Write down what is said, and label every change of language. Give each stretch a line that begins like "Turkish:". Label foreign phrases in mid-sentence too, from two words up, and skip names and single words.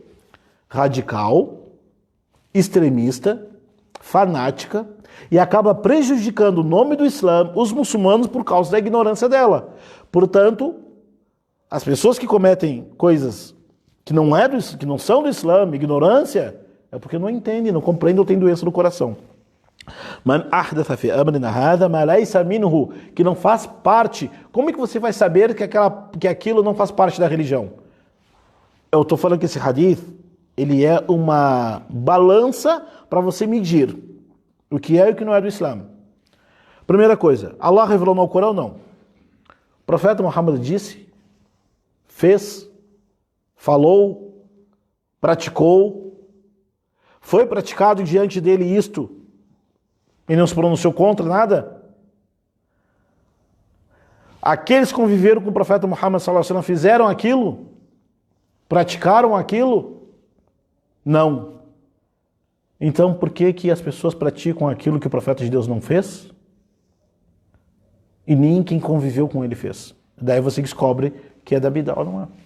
Portuguese: Radical, extremista, fanática, e acaba prejudicando o nome do Islã, os muçulmanos, por causa da ignorância dela. Portanto, as pessoas que cometem coisas que não são do Islã, ignorância, é porque não entendem, não compreendem ou têm doença no coração.
Arabic: من أحدث في أمرنا هذا ما ليس منه,
Portuguese: que não faz parte. Como é que você vai saber que aquilo não faz parte da religião? Eu estou falando que esse hadith, ele é uma balança para você medir o que é e o que não é do Islã. Primeira coisa, Allah revelou no Corão? Não. O profeta Muhammad disse, fez, falou, praticou, foi praticado diante dele isto e não se pronunciou contra nada? Aqueles que conviveram com o profeta Muhammad
Arabic: صلى الله عليه وسلم
Portuguese: fizeram aquilo? Praticaram aquilo? Não. Então por que as pessoas praticam aquilo que o profeta de Deus não fez? E nem quem conviveu com ele fez. Daí você descobre que é da bidá, não é?